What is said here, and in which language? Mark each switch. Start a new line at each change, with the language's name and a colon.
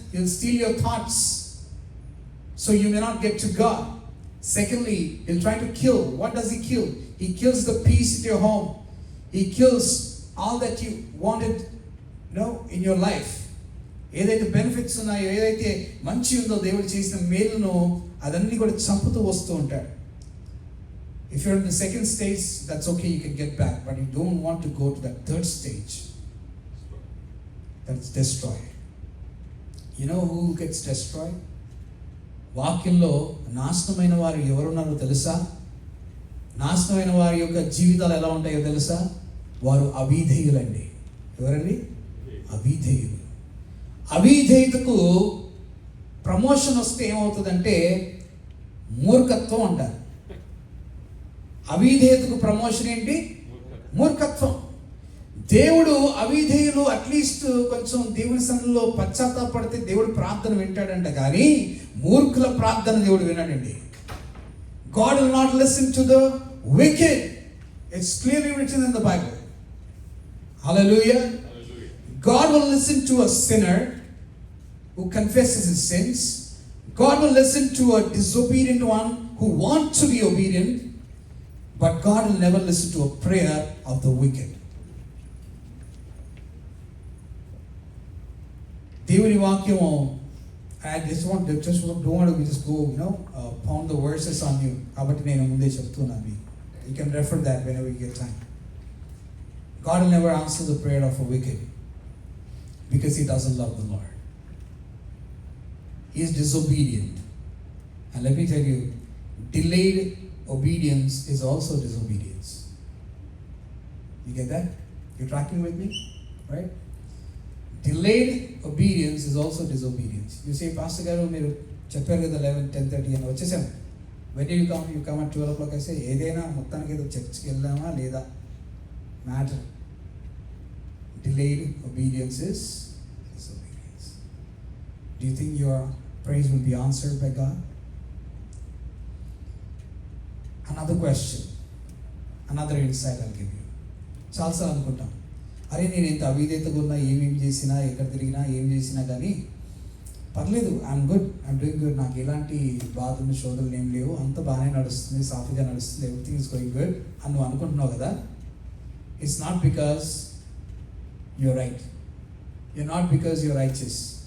English: He'll steal your thoughts. So you may not get to God. Secondly, he'll try to kill. What does he kill? He kills the peace in your home. He kills all that you wanted, in your life.
Telugu: ఏదైతే benefits ఉన్నాయో, ఏదైతే మంచి ఉందో, దేవుడు చేసిన మేలును అదన్నీ కూడా చంపుతూ వస్తూ ఉంటాడు.
English: If you're in the second stage, that's okay, you can get back, but you don't want to go to that third stage. That's destroy. You know who gets destroyed?
Telugu: వాక్యంలో నాశనమైన వారు ఎవరున్నారో తెలుసా? నాశనమైన వారి యొక్క జీవితాలు ఎలా ఉంటాయో తెలుసా? వారు అవిధేయులండి. ఎవరండి? అవిధేయులు. అవిధేయతకు ప్రమోషన్ వస్తే ఏమవుతుందంటే మూర్ఖత్వం అంటారు. అవిధేయతకు ప్రమోషన్ ఏంటి? మూర్ఖత్వం. దేవుడు అవిధేయులు అట్లీస్ట్ కొంచెం దేవుని సన్నిధిలో పశ్చాత్తాపడితే దేవుడు ప్రార్థన వింటాడంట, కానీ మూర్ఖుల ప్రార్థన దేవుడు వినడండి.
English: God will not listen to the wicked. It's clearly written in the Bible. Hallelujah. God will listen to a sinner who confesses his sins. God will listen to a disobedient one who wants to be obedient. But God will never listen to a prayer of the wicked.
Telugu: దేవుని వాక్యము,
English: I just don't want to just go, pound the verses on you.
Telugu: కాబట్టి నేను ముందే చెప్తున్నాను మీకు.
English: You can refer that whenever you get time. God will never answer the prayer of a wicked because he doesn't love the Lord. He is disobedient. And let me tell you, delayed obedience is also disobedience. You get that? You're tracking with me? Right? Delayed obedience is also disobedience. You say, Pastor Garu,
Telugu: మీరు చెప్పారు కదా 11, 10:30 అని వచ్చేసాం.
English: When do you come? You come at 12 o'clock. I say,
Telugu: ఏదైనా మొత్తానికి ఏదో చర్చ్కి వెళ్దామా లేదా?
English: Matter. Delayed obedience is disobedience. Do you think your praise will be answered by God? Another question, another insight I'll give you.
Telugu: చాలాసార్లు అనుకుంటాం, అరే నేను ఎంత అవిధేయతగా ఉన్నా, ఏమేమి చేసినా, ఎక్కడ తిరిగినా, ఏం చేసినా కానీ పర్లేదు,
English: I'm good, I'm doing good,
Telugu: నాకు ఎలాంటి బాధలు శోధనలు ఏం లేవు, అంత బాగానే నడుస్తుంది, సాఫీగా నడుస్తుంది,
English: everything is going good
Telugu: అని నువ్వు అనుకుంటున్నావు కదా.
English: It's not because you're right, you're not because you're righteous.